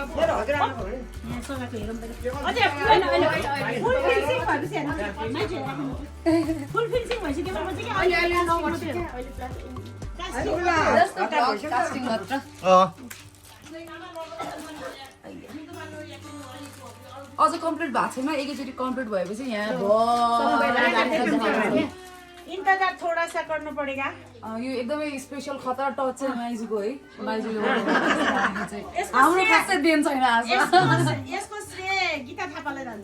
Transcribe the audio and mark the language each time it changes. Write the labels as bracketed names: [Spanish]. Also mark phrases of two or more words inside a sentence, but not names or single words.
[English] full finishing [Nepali] भइसक्यो कास्टिङ मात्र अझ कम्प्लिट भएको छैन एकैचोटि कम्प्लिट भएपछि यहाँ [Hindi] इंतजार थोड़ा सा करना पड़ेगा [Nepali] यो एकदमै स्पेशल खतरा टच चाहिँ माइजूको है माइजूले हाम्रो खासै देन छैन आज यसको श्रेय गीता थापालाई जान्छ